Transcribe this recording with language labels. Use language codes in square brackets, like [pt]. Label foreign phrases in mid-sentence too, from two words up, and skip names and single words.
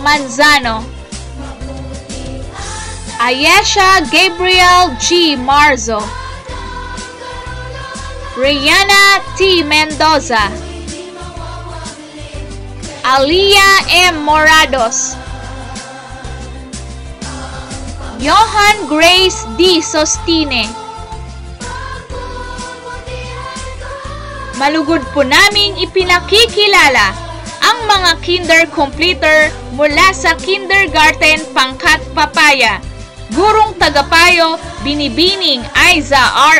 [tl] Manzano, Ayesha Gabriel G. Marzo, Rihanna T. Mendoza, Aliyah M. Morados, Johan Grace D. Sostine. Malugod po naming ipinakikilala ang mga [en] kinder completer [tl] mula sa kindergarten Pangkat Papaya. Gurong Tagapayo, Binibining Aiza R.